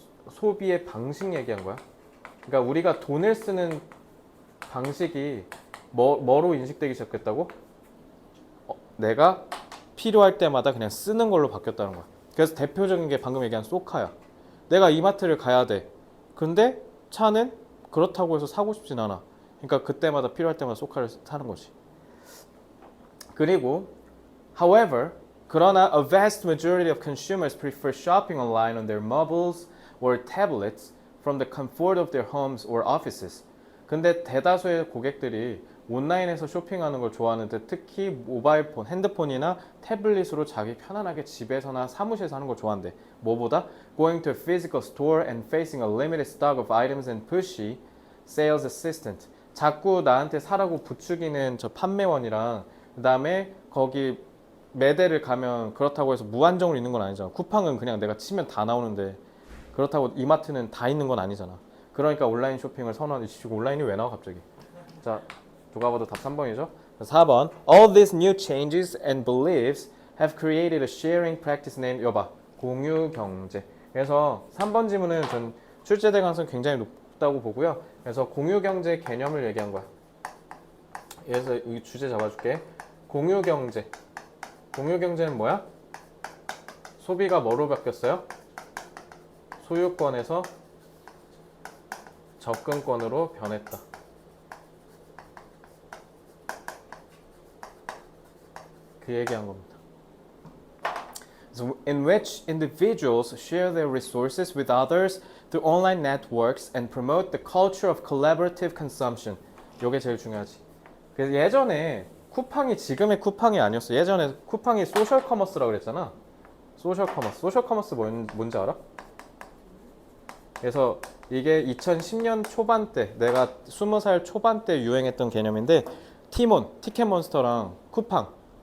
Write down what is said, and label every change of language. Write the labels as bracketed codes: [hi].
[ko] 소비의 방식 얘기한 거야. 그러니까 우리가 돈을 쓰는 방식이 뭐로 인식되기 시작했다고? 내가 필요할 때마다 그냥 쓰는 걸로 바뀌었다는 거야. 그래서 대표적인 게 방금 얘기한 소카야. 내가 이마트를 가야 돼. 근데 차는 그렇다고 해서 사고 싶진 않아. 그러니까 그때마다 필요할 때마다 소카를 사는 거지. 그리고 [en] however, [ko] 그러나 [en] a vast majority of consumers prefer shopping online on their mobiles or tablets from the comfort of their homes or offices. [ko] 근데 대다수의 고객들이 온라인에서 쇼핑하는 걸 좋아하는데 특히 모바일 폰, 핸드폰이나 태블릿으로 자기 편안하게 집에서나 사무실에서 하는 걸 좋아한대. 뭐보다? [en] Going to a physical store and facing a limited stock of items and pushy sales assistant. [ko] 자꾸 나한테 사라고 부추기는 저 판매원이랑 그 다음에 거기 매대를 가면 그렇다고 해서 무한정으로 있는 건 아니잖아. 쿠팡은 그냥 내가 치면 다 나오는데 그렇다고 이마트는 다 있는 건 아니잖아. 그러니까 온라인 쇼핑을 선호하는. 온라인이 왜 나와 갑자기? 자, 누가 봐도 답 3번이죠. 4번. [en] All these new changes and beliefs have created a sharing practice named [ko] 여봐. 공유 경제. 그래서 3번 지문은 전 출제될 가능성이 굉장히 높다고 보고요. 그래서 공유 경제 개념을 얘기한 거야. 그래서 이 주제 잡아줄게. 공유 경제. 공유 경제는 뭐야? 소비가 뭐로 바뀌었어요? 소유권에서 접근권으로 변했다. 그 얘기한 겁니다. [en] So in which individuals share their resources with others through online networks and promote the culture of collaborative consumption. [ko] 이게 제일 중요하지. 그래서 예전에 쿠팡이 지금의 쿠팡이 아니었어. 예전에 쿠팡이 소셜 커머스라고 그랬잖아. 소셜 커머스. 소셜 커머스 뭔지 알아? 그래서 이게 2010년 초반 때, 내가 20살 초반 때 유행했던 개념인데 티몬, 티켓몬스터랑 쿠팡.